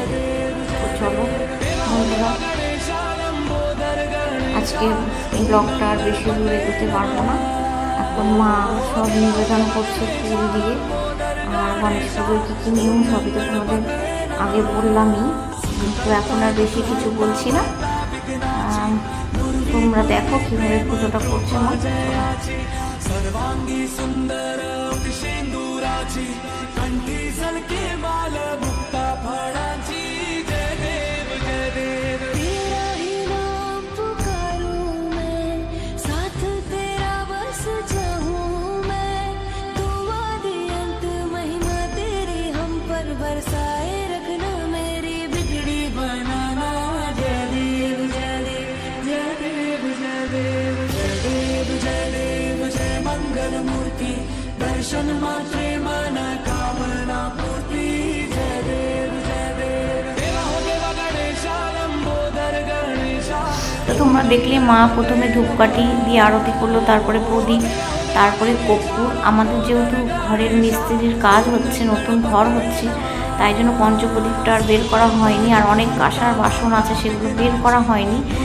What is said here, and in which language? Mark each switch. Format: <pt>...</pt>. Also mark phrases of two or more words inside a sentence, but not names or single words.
<bn>তো চলো বন্ধুরা, আজকে ব্লগটা আর বেশি দূরে এগোতে পারবো না। এখন মা সব নিবেদন করছে ফুল দিয়ে, আর গণেশ পুজোর কী কী নিয়ম সবই তো তোমাদের আগে বললামই, কিন্তু এখন আর বেশি কিছু বলছি না। তোমরা দেখো কীভাবে পুজোটা করছে মা।</bn> <mr>सर्वांगी सुंदर सिंदूराची कंठी सलके बाल मुक्ता फळाची। जय देव जय देव।</mr> <hi>तेरा ही नाम पुकारूं मैं, साथ तेरा बस जाऊं मैं। तू आदि अंत महिमा तेरी हम पर बरसाए रखना, मेरी बिगड़ी बनाना।</hi> <mr>जय देव जय देव जय देव जय देव जय देव जय देव जय मंगल मूर्ति। दर्शन मात्रे मन कामना पूर्ति। जय देव जय देव।</mr> <hi>देवा हो देवा गणेशा लंबोदर गणेशा।</hi> <bn>তো তোমরা দেখলে মা প্রথমে ধূপকাঠি দিয়ে আরতি করলো, তারপরে প্রদীপ, তারপরে কর্পূর। আমাদের যেহেতু ঘরের মিস্ত্রির কাজ হচ্ছে, নতুন ঘর হচ্ছে, তাই জন্য পঞ্চপ্রদীপটা আর বের করা হয়নি, আর অনেক কাঁসার বাসন আছে সেগুলো বের করা হয়নি।</bn>